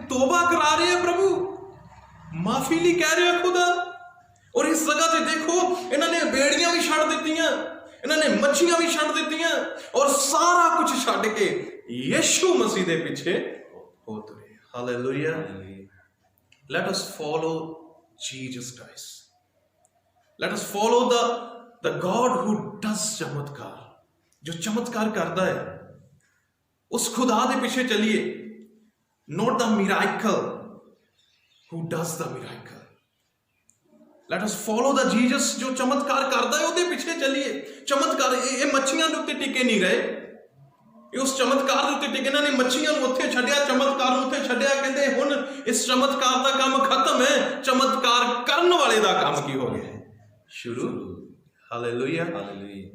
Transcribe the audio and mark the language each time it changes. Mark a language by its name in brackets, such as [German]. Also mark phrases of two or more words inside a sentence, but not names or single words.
[Punjabi] ਤੋਬਾ ਕਰਾ ਰਹੇ ਆ ਪ੍ਰਭੂ, ਮਾਫੀ ਲਈ ਕਹਿ ਰਿਹਾ ਖੁਦਾ। ਔਰ ਇਸ ਜਗ੍ਹਾ ਤੇ ਦੇਖੋ, ਇਹਨਾਂ ਨੇ ਬੇੜੀਆਂ ਵੀ ਛੱਡ ਦਿੱਤੀਆਂ, ਇਹਨਾਂ ਨੇ ਮੱਛੀਆਂ ਵੀ ਛੱਡ ਦਿੱਤੀਆਂ, ਔਰ ਸਾਰਾ ਕੁਝ ਛੱਡ ਕੇ ਯੀਸ਼ੂ ਮਸੀਹ ਦੇ ਪਿੱਛੇ ਹੋ ਤੁਰੇ। ਹਾਲੇਲੂਇਆ। [English] Let us follow Jesus Christ. Let us follow the God who does [Punjabi] ਚਮਤਕਾਰ, ਜੋ ਚਮਤਕਾਰ ਕਰਦਾ ਹੈ। ਉਸ ਖੁਦਾ ਦੇ ਪਿੱਛੇ ਚੱਲੀਏ, [English] not the miracle who does the miracle. Let us follow the Jesus [Punjabi] ਜੋ ਚਮਤਕਾਰ ਕਰਦਾ ਹੈ, ਉਹਦੇ ਪਿੱਛੇ ਚੱਲੀਏ। ਚਮਤਕਾਰ ਇਹ ਮੱਛੀਆਂ ਦੇ ਉੱਤੇ ਟਿਕੇ ਨਹੀਂ ਰਹੇ, ਇਹ ਉਸ ਚਮਤਕਾਰ ਦੇ ਉੱਤੇ ਟਿਕੇ। ਇਹਨਾਂ ਨੇ ਮੱਛੀਆਂ ਨੂੰ ਉੱਥੇ ਛੱਡਿਆ, ਚਮਤਕਾਰ ਨੂੰ ਉੱਥੇ ਛੱਡਿਆ। ਕਹਿੰਦੇ ਹੁਣ ਇਸ ਚਮਤਕਾਰ ਦਾ ਕੰਮ ਖਤਮ ਹੈ, ਚਮਤਕਾਰ ਕਰਨ ਵਾਲੇ ਦਾ ਕੰਮ ਕੀ ਹੋ ਗਿਆ? ਸ਼ੁਰੂ। ਹਾਲੇਲੂਇਆ, ਹਾਲੇਲੂਇਆ।